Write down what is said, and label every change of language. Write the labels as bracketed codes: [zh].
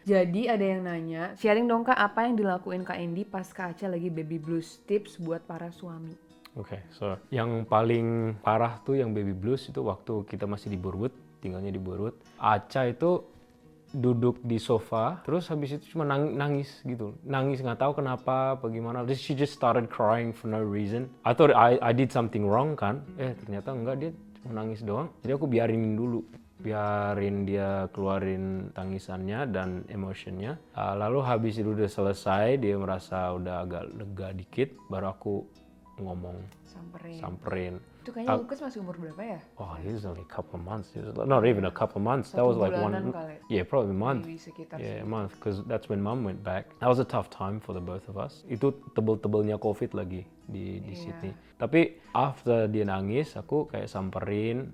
[id] Jadi ada yang nanya, sharing dong Kak apa yang dilakuin Kak Andy pas Kak Aca lagi baby blues, tips buat para suami. Oke, so yang paling parah tuh yang baby blues itu waktu kita masih di Burwood, tinggalnya di Burwood. Aca itu duduk di sofa, terus habis itu cuma nangis gitu. Nangis nggak tahu kenapa, bagaimana. [en] She just started crying for no reason. I thought I did something wrong kan. [id] Ternyata enggak, dia cuma nangis doang. Jadi aku biarin dulu. Biarin dia keluarin tangisannya dan emotionnya. Lalu habis itu udah selesai, dia merasa udah agak lega dikit, baru aku ngomong. Samperin. Itu kayaknya Lukas masih umur berapa ya? [en] Oh, he was only a couple of months. Not even a couple of months. That was like one. [id] Kali. [en] Yeah, probably a month. A month. Because that's when Mum went back. That was a tough time for the both of us. [id] Itu tebel-tebelnya COVID lagi di Sydney. Tapi after dia nangis, aku kayak samperin.